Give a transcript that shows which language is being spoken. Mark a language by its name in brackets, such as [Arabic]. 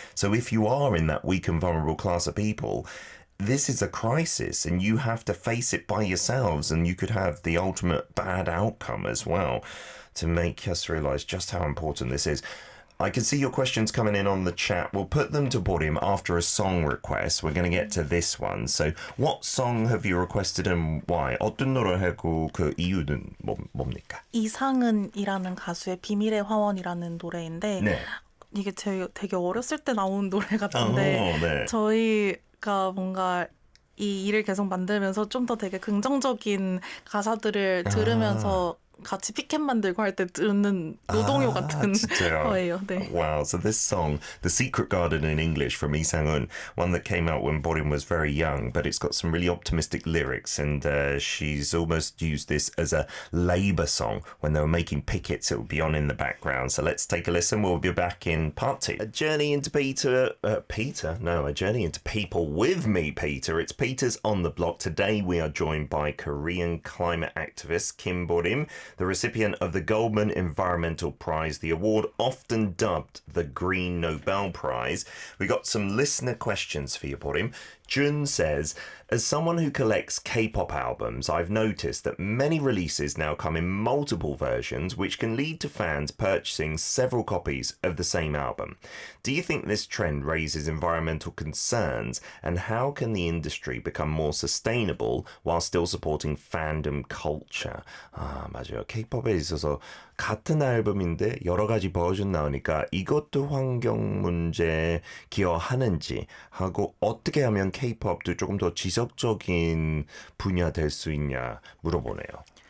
[English] So if you are in that weak and vulnerable class of people, this is a crisis and you have to face it by yourselves, and you could have the ultimate bad outcome as well, to make us realize just how important this is. I can see your questions coming in on the chat. We'll put them to Borim after a song request. We're going to get to this one. So what song have you requested and why? [Korean] 어떤 노래 하고 그 이유는 뭡니까? 이상은이라는 가수의 비밀의 화원이라는 노래인데 네. 이게 되게 어렸을 때 나온 노래 같은데 네. 저희가 뭔가 이 일을 계속 만들면서 좀 더 되게 긍정적인 가사들을 들으면서 같이 피켓 만들고 할 때 듣는 노동요 같은 거예요. 네. [English] Wow, so this song, The Secret Garden in English from Lee Sang-eun, one that came out when Borim was very young, but it's got some really optimistic lyrics, and she's almost used this as a labour song. When they were making pickets, it would be on in the background. So let's take a listen. We'll be back in part 2. A journey into a journey into people with me, Peter. It's Peter's on the Block. Today we are joined by Korean climate activist Kim Borim, the recipient of the Goldman Environmental Prize, the award often dubbed the Green Nobel Prize. We got some listener questions for you, Borim. Jun says, as someone who collects K-pop albums, I've noticed that many releases now come in multiple versions, which can lead to fans purchasing several copies of the same album. Do you think this trend raises environmental concerns, and how can the industry become more sustainable while still supporting fandom culture? [Korean] 맞아요. K-pop에 있어서 같은 앨범인데 여러 가지 버전 나오니까 이것도 환경 문제에 기여하는지 하고 어떻게 하면 K-pop도 조금 더 지속적인 분야 될 수 있냐 물어보네요.